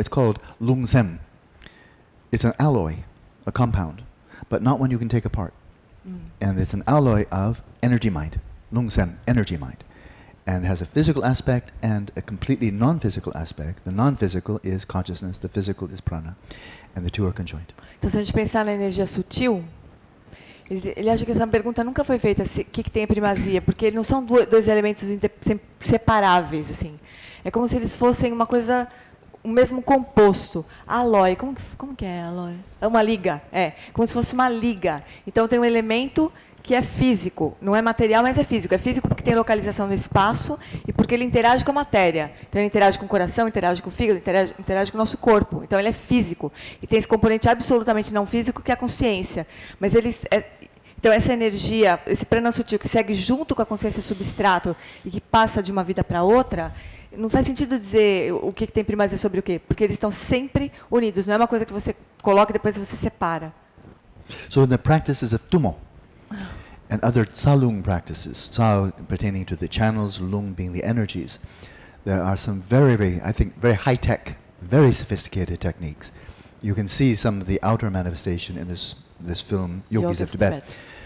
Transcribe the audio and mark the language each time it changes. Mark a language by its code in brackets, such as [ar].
[en] It's called lungsem. It's an alloy, a compound, but not one you can take apart. And it's an alloy of energy mind, lungsem, energy mind. And has a physical aspect and a completely non-physical aspect. The non-physical is consciousness, the physical is prana, and the two are conjoined. [pt] Então, se a gente pensar na energia sutil, ele acha que essa pergunta nunca foi feita, o que tem a primazia, porque não são dois elementos separáveis, assim. É como se eles fossem uma coisa, o mesmo composto. Alói, como que é alói? É uma liga, como se fosse uma liga. Então tem um elemento que é físico, não é material, mas é físico. É físico porque tem localização no espaço e porque ele interage com a matéria. Então ele interage com o coração, interage com o fígado, interage com o nosso corpo. Então ele é físico. E tem esse componente absolutamente não físico que é a consciência. Mas então essa energia, esse prana sutil que segue junto com a consciência substrato e que passa de uma vida para outra, não faz sentido dizer o que tem primazia sobre o quê, porque eles estão sempre unidos. Não é uma coisa que você coloca e depois você separa. [en] So in the practices of Tummo, and other tsalung practices, tsal pertaining to the channels, lung being the energies. There are some very high-tech, very sophisticated techniques. You can see some of the outer manifestation in this film, Yogis of Tibet.